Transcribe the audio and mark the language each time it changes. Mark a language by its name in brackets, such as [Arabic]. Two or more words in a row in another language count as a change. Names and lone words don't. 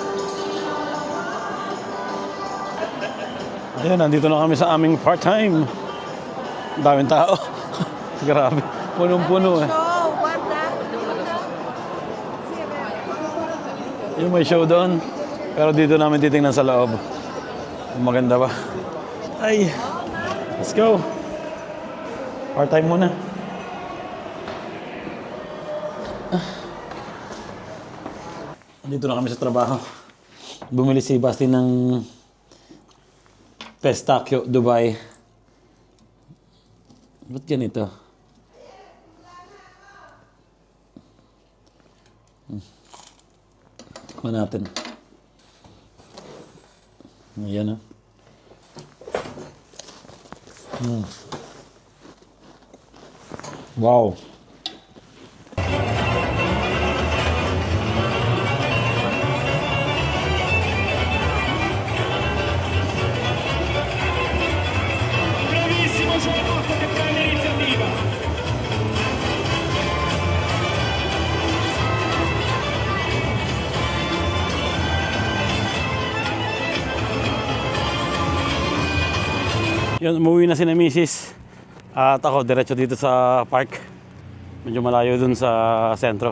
[Filipino] Ayan, nandito na kami sa aming part-time. Daming tao. Grabe. Punong-puno eh. Yung may show doon. Pero dito namin titingnan sa loob. Maganda ba? Ay. [English] Let's go. [Filipino] Part-time muna. Dito na kami sa trabaho. Bumili si Basti ng Pistachio Dubai. Ba't ganito? Tikman natin. Ayan, ah. Wow. [Italian] Bravissimo Giovanotto che prende l'iniziativa. [Filipino] Yun, umuwi na si na Mrs. At ako, diretso dito sa park. Medyo malayo dun sa sentro.